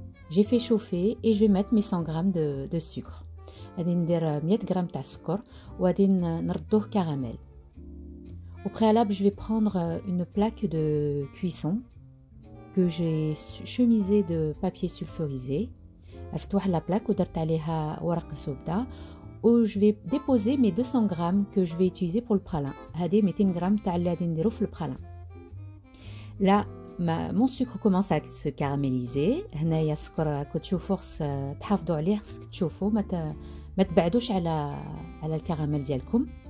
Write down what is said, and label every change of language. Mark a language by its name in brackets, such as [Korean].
[French] J'ai fait chauffer et je vais mettre mes 100 g de sucre. [Arabic] غادي ندير 100 g تاع السكر وغادي نردوه caramel. [French] Au préalable, je vais prendre une plaque de cuisson que j'ai chemisée de papier sulfurisé. رفت la plaque [Arabic] ودرت عليها ورق الزبدة و [French] je vais déposer mes 200 g que je vais utiliser pour le pralin. [Arabic] هذه 200 g تاع اللي غادي نديرو في البرالان. [French] Là, mon sucre commence à se caraméliser. [Arabic] هنايا السكر كتشوفوا خص تحافظوا عليه، خصك تشوفوا ما تبعدوش على الكراميل ديالكم.